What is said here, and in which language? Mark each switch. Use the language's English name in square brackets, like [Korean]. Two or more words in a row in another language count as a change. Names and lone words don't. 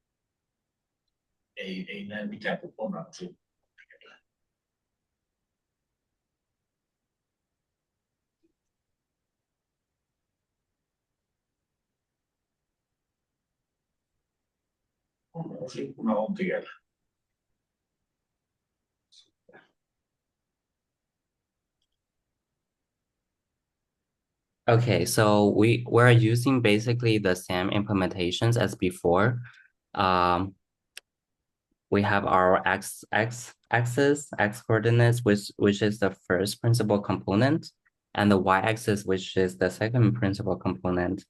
[Finnish] Ei näy mitään kuin punaisuus. Punaisuus on tiellä. [English] Okay, so we're using basically the same implementations as before. We have our x-axis, x coordinates, which is the first principal component, and the y-axis, which is the second principal component.